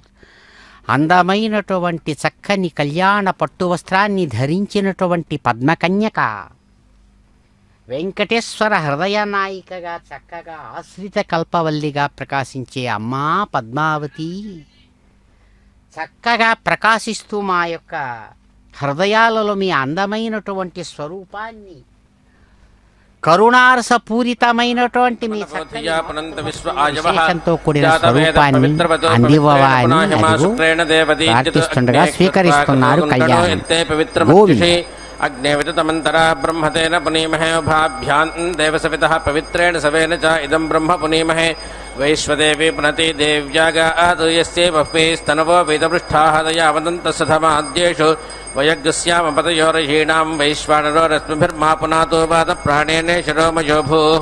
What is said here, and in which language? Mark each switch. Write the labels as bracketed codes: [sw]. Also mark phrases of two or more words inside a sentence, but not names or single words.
[te] అందమైనటువంటి చక్కని కళ్యాణ పట్టు వస్త్రాన్ని ధరించినటువంటి పద్మకన్యక వెంకటేశ్వర హృదయనాయికగా చక్కగా ఆశ్రిత కల్పవల్లిగా ప్రకాశించే అమ్మా పద్మావతి చక్కగా ప్రకాశిస్తూ మా యొక్క హృదయాలలో మీ అందమైనటువంటి స్వరూపాన్ని కరుణారసపూరితమైనటువంటి మీ విశేషంతో కూడిన స్వరూపాన్ని అందివ్వవాని ప్రార్థిస్తుండగా స్వీకరిస్తున్నారు కళ్యాణం. గోవింద. [sa] अग्ने विततमन्तरा ब्रह्मतेन पुनीमहे उभाभ्यां देवसवितः पवित्रेण सवेन च इदं ब्रह्म पुनीमहे. वैश्वदेवी पुनति देव्यागातु यस्यै बह्वीस्तनवो वेदपृष्ठाः तया वदन्तस्य धमाद्येषु वयग्स्यामपतयोरहीणां वैश्वानरो रश्मिभिर्मा पुनातो वातप्राणेन शिरोमयो भूः.